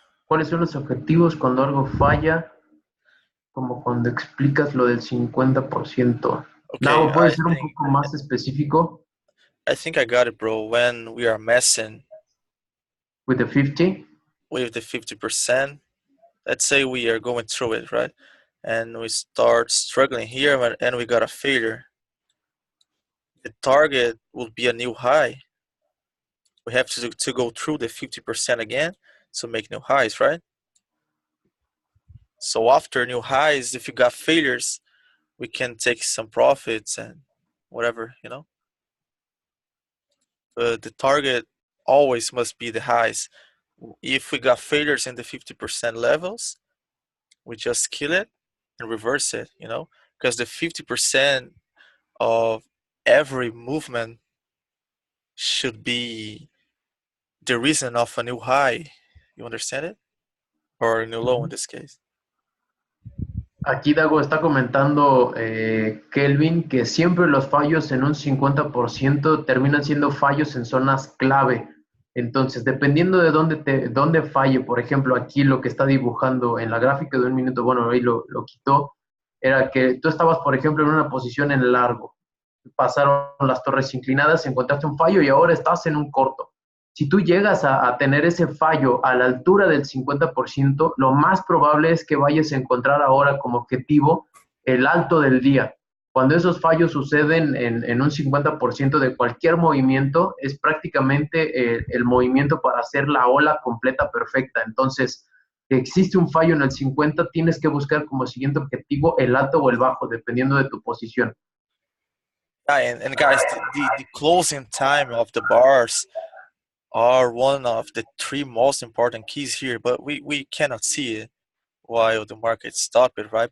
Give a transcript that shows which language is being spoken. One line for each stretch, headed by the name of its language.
Spanish: ¿Cuáles son los objetivos cuando algo falla? Como cuando explicas lo del 50%.
English: Okay,
Spanish: Nao, ¿puede ser un poco más específico?
English: I think I got it, bro. When we are messing With the 50? with the 50%, let's say we are going through it, right? And we start struggling here and we got a failure. The target will be a new high. We have to go through the 50% again to make new highs, right? So after new highs, if you got failures, we can take some profits and whatever, you know. But the target always must be the highs. If we got failures in the 50% levels, we just kill it and reverse it, you know, because the 50% of every movement should be the reason of a new high. You understand it? Or a new low in this case.
Spanish: Aquí Dago está comentando, Kelvin, que siempre los fallos en un 50% terminan siendo fallos en zonas clave. Entonces, dependiendo de dónde falle, por ejemplo, aquí lo que está dibujando en la gráfica de un minuto, bueno, ahí lo quitó, era que tú estabas, por ejemplo, en una posición en largo, pasaron las torres inclinadas, encontraste un fallo y ahora estás en un corto. Si tú llegas a tener ese fallo a la altura del 50%, lo más probable es que vayas a encontrar ahora como objetivo el alto del día. Cuando esos fallos suceden en un 50% de cualquier movimiento, es prácticamente el movimiento para hacer la ola completa perfecta. Entonces, si existe un fallo en el 50, tienes que buscar como siguiente objetivo el alto o el bajo, dependiendo de tu posición.
English: And guys, the closing time of the bars are one of the three most important keys here, but we cannot see it while the market stop it, right?